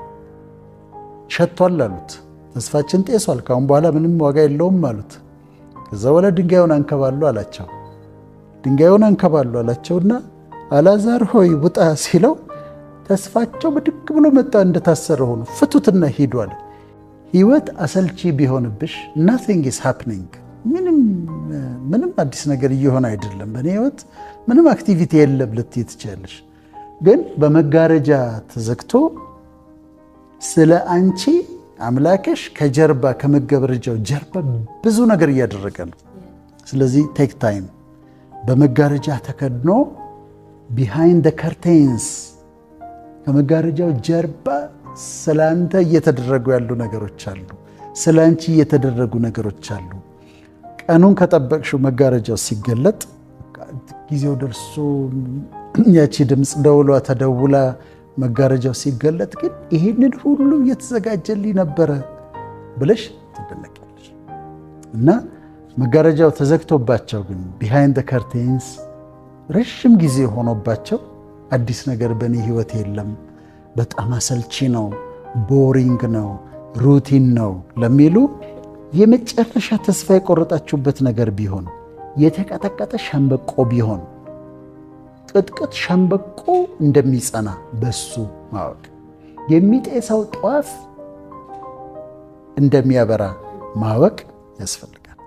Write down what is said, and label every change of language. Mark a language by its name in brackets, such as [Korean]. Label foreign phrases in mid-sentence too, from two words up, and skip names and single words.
[Amharic] ሸቷል አሉት። ተስፋችን ጤሷል፣ ካሁን በኋላ ምንም ዋጋ የለውም አሉት። ከዛ በኋላ ድንጋዩን አንከባሉ አላቸው። ድንጋዩን አንከባሉ አላቸውና አላዛር ሆይ ውጣ ሲለው ተስፋቸው ብድግ ብሎ መጣ፣ እንደታሰረ ሆኖ ፍቱትና ሂዱ አለ። ህይወት አሰልቺ ቢሆንብሽ [English] nothing is happening፣ [Amharic] ምንም አዲስ ነገር እየሆነ አይደለም፣ በእኔ ህይወት ምንም አክቲቪቲ የለም ልትይ ትችላለሽ። ግን በመጋረጃ ተዘግቶ ስለ አንቺ አምላክሽ ከጀርባ ከመጋረጃው ጀርባ ብዙ ነገር እያደረገ ነው። ስለዚህ [English] take time። [Amharic] በመጋረጃ ተከድኖ [English] behind the curtains [Amharic] ከመጋረጃው ጀርባ ስላንተ እየተደረጉ ያሉ ነገሮች አሉ። ስላንቺ እየተደረጉ ነገሮች አሉ። ቀኑን ከጠበቅሽው መጋረጃው ሲገለጥ ጊዜው ደርሶ ያቺ ድምፅ ደውሏ ተደውላ መጋረጃው ሲገለጥ ግን ይሄንን ሁሉ እየተዘጋጀልኝ ነበረ ብለሽ ትደነቂያለሽ። እና መጋረጃው ተዘግቶባቸው ግን [English] behind the curtains [Amharic] ረጅም ጊዜ ሆኖባቸው አዲስ ነገር በእኔ ህይወት የለም፣ በጣም አሰልቺ ነው፣ ቦሪንግ ነው፣ ሩቲን ነው ለሚሉ የመጨረሻ ተስፋ የቆረጣችሁበት ነገር ቢሆን የተቀጠቀጠ ሸምበቆ ቢሆን ቅጥቅጥ ሸምበቆ እንደሚጸና በሱ ማወቅ የሚጤሰው ጧፍ እንደሚያበራ ማወቅ ያስፈልጋል።